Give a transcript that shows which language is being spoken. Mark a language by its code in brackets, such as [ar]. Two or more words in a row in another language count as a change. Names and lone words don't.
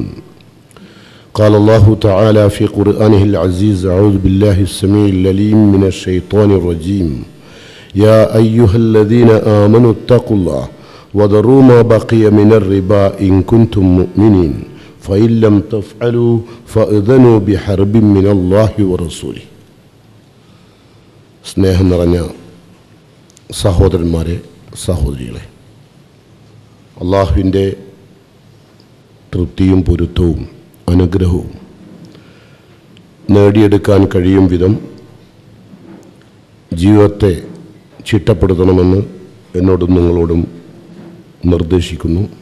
[ar] قال الله تعالى في قرآنه العزيز: أعوذ بالله السميع العليم من الشيطان الرجيم. يا أيها الذين آمنوا اتقوا الله وذروا ما بقي من الربا إن كنتم مؤمنين فإن لم تفعلوا فأذنوا بحرب من الله ورسوله. [ml] സ്നേഹം നിറഞ്ഞ സഹോദരന്മാരെ, സഹോദരികളെ, അള്ളാഹുവിൻ്റെ തൃപ്തിയും പൊരുത്തവും അനുഗ്രഹവും നേടിയെടുക്കാൻ കഴിയും വിധം ജീവിതത്തെ ചിട്ടപ്പെടുത്തണമെന്ന് എന്നോടും നിങ്ങളോടും നിർദ്ദേശിക്കുന്നു.